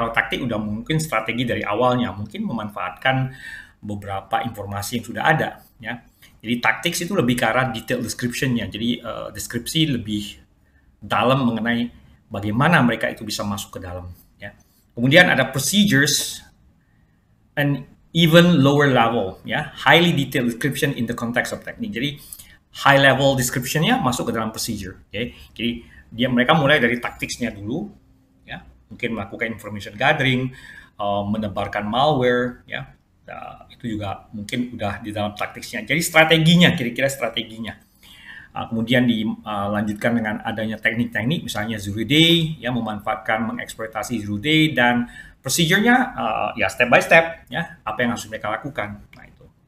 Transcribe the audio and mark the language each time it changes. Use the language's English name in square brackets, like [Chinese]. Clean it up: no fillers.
[Indonesian] Kalau taktik udah mungkin strategi dari awalnya, mungkin memanfaatkan beberapa informasi yang sudah ada, ya. Jadi tactics itu lebih ke arah detail description-nya. Jadi deskripsi lebih dalam mengenai bagaimana mereka itu bisa masuk ke dalam, ya. Kemudian ada [English] procedures and even lower level, ya, highly detailed description in the context of technique. [Indonesian] Jadi high level description-nya masuk ke dalam procedure, okay? Jadi mereka mulai dari tactics-nya dulu, ya, mungkin melakukan information gathering, menebarkan malware, ya, itu juga mungkin udah di dalam tactics-nya. Jadi strateginya, kira-kira strateginya. Kemudian dilanjutkan dengan adanya teknik-teknik, misalnya zero day, ya, memanfaatkan mengeksploitasi zero day, dan procedure-nya ya step by step, ya, apa yang harus mereka lakukan. Nah, itu.